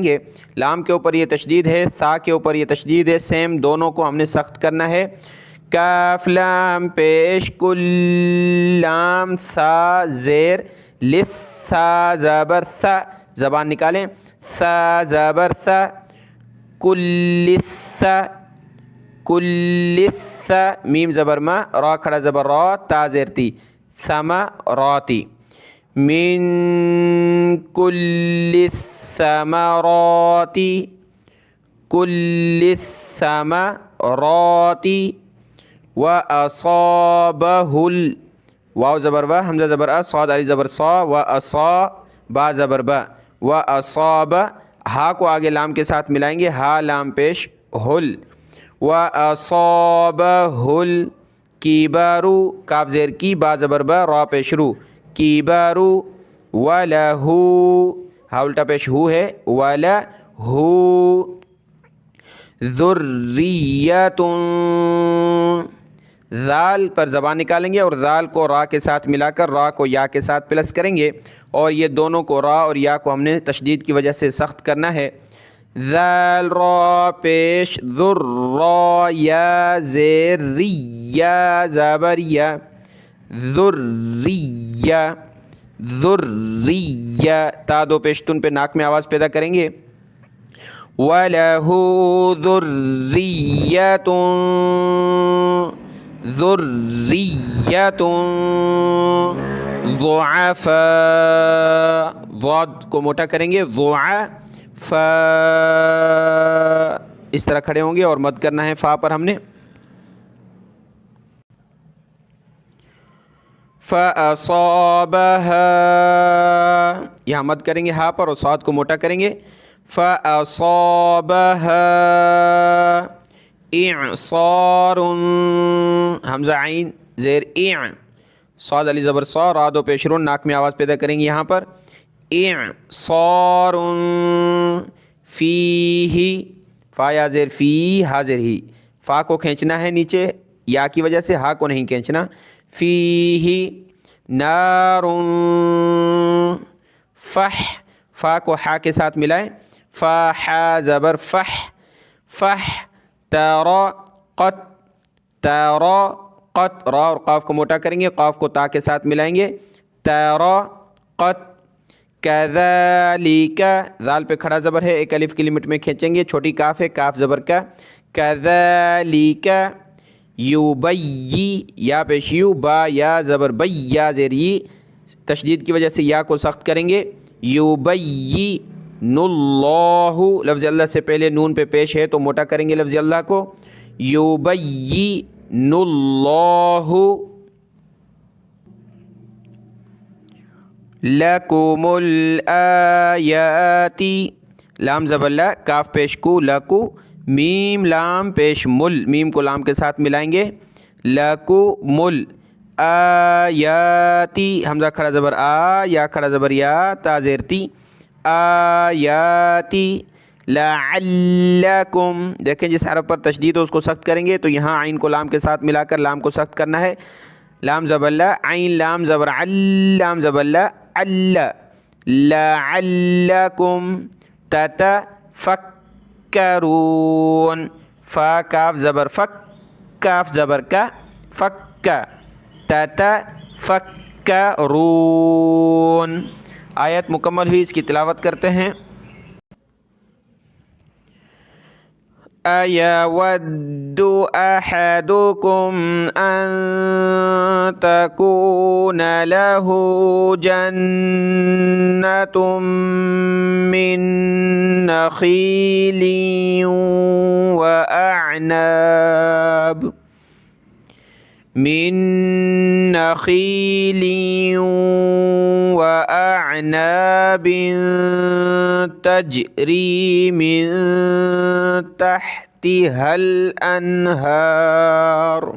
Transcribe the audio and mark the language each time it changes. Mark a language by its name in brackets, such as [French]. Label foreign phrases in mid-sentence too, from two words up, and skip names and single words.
[Urdu] گے، لام کے اوپر یہ تشدید ہے، سا کے اوپر یہ تشدید ہے، سیم دونوں کو ہم نے سخت کرنا ہے، کاف لام پیش کل لام سا زیر لث، سا زبر سا، زبان نکالیں، سا زبر سا، کل سا، کل سا، میم زبر ما، را کھڑا زبر را، تا زیر تی، ثمراتی، من [Arabic] کل الثمرات، کل الثمرات، وَأَصَابَهُ [Urdu] واو زبر و، حمزہ زبر ا، صاد علی زبر صا، وَأَصَا با زبر با، وَأَصَابَ، ہا کو آگے لام کے ساتھ ملائیں گے، ہا لام پیش ہل، [Arabic] وَأَصَابَهُ الْكِبَرُ، [Urdu] کاف زیر کی، با زبر با، را پیش رو، کِبَرُ، وَلَهُ، ہا الٹا پیش ہو ہے، وَلَهُ ذُرِّيَّةٌ، ذال پر زبان نکالیں گے اور ذال کو را کے ساتھ ملا کر را کو یا کے ساتھ پلس کریں گے، اور یہ دونوں کو را اور یا کو ہم نے تشدید کی وجہ سے سخت کرنا ہے، ذال را پیش، ذر را یا زیر ری، یا زبر یا، ذریہ، ذریہ، تا دو پیشتن پہ ناک میں آواز پیدا کریں گے، [Arabic] وَلَهُ ذُرِّيَّةٌ، ذُرِّيَّةٌ ضُعَفَاء، [Urdu] ضاد کو موٹا کریں گے، ضُعَفَاء، اس طرح کھڑے ہوں گے اور مد کرنا ہے فا پر ہم نے، فَأَصَابَهَا، یہاں مد کریں گے ہا پر اور صاد کو موٹا کریں گے، [Arabic] فَأَصَابَهَا إِعْصَارٌ، [Urdu] حمزہ عین زیر اِع، صاد علی زبر صا، را دو پیش رو، ناک میں آواز پیدا کریں گے یہاں پر، [Arabic] إِعْصَارٌ فِيهِ، [Urdu] فا یا زیر فی، ہا زیر ہی، فا کو کھینچنا ہے نیچے یا کی وجہ سے، ہا کو نہیں کھینچنا، [Arabic] فِيهِ نار، فح، [Urdu] فا کو حا کے ساتھ ملائیں، فا حا زبر فح، فح، ترقت، ترقت، را اور قاف کو موٹا کریں گے، قاف کو تا کے ساتھ ملائیں گے، ترقت، کذالک، ذال پہ کھڑا زبر ہے، ایک الف کی لمٹ میں کھینچیں گے، چھوٹی کاف ہے، کاف زبر کا، کذالک، یوبئی، یا پیش یو، با یا زبر بی، یا زیر ی، تشدید کی وجہ سے یا کو سخت کریں گے، [Arabic] یبین اللہ، [Urdu] لفظ اللہ سے پہلے نون پہ پیش ہے تو موٹا کریں گے لفظ اللہ کو، [Arabic] یبین اللہ لکم الآیات، [Urdu] لام زبر لا، کاف پیش کو، لکو، میم لام پیش مل، میم کو لام کے ساتھ ملائیں گے، لکم الآیاتی، حمزہ کھڑا زبر آ، یا کھڑا زبر یا، تا زیر تی، آیاتی، لعلکم، دیکھیں جس حرف پر تشدید ہو اس کو سخت کریں گے، تو یہاں عین کو لام کے ساتھ ملا کر لام کو سخت کرنا ہے، لام زبر لا، عین لام زبر عل، لام زبر لا، عل، [Arabic] لعلکم تتفکرون، [Urdu] فا کاف زبر فک، کاف زبر کا، فک، تتفکرون، آیت مکمل ہوئی، اس کی تلاوت کرتے ہیں، [Arabic] أيود أحدكم أن تكون له جنة من نخيل وأعناب تجري من تحتها الأنهار.